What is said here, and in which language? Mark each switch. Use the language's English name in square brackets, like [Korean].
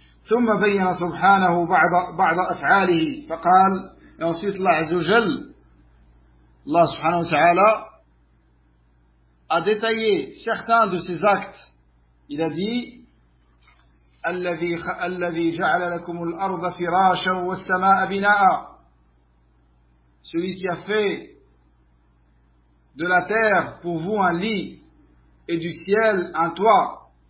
[Arabic] ثم بين سبحانه بعض افعاله فقال [French] ensuite Allah Azza wa Jalla, Allah subhanahu wa ta'ala, a détaillé certains de ses actes. Il a dit, [Arabic] الذي جعل لكم الأرض فراشا والسماء بناء. [French] Celui qui a fait de la terre pour vous un lit et du ciel un toit.